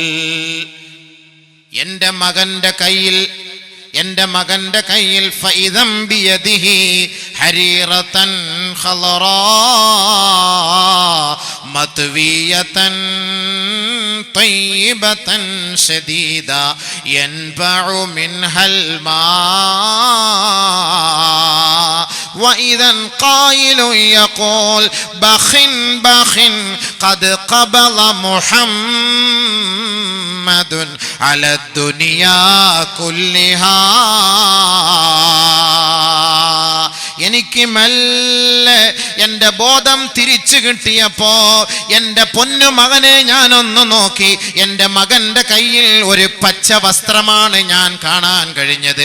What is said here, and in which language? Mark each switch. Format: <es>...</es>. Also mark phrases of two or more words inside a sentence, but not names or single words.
<ml>എൻ്റെ മകന്റെ കയ്യിൽ</ml> <ar>فإذا بيده حريرة خضراء مطوية طيبة شديدة ينبع منها الما وإذا قائل يقول بخ قد قبض محمد على الدنيا كلها.</ar> <ml>എനിക്ക് മെല്ലെ എൻ്റെ ബോധം തിരിച്ചു കിട്ടിയപ്പോ എൻ്റെ പൊന്നു മകനെ ഞാനൊന്ന് നോക്കി. എൻ്റെ മകൻ്റെ കയ്യിൽ ഒരു പച്ച വസ്ത്രമാണ് ഞാൻ കാണാൻ കഴിഞ്ഞത്.</ml>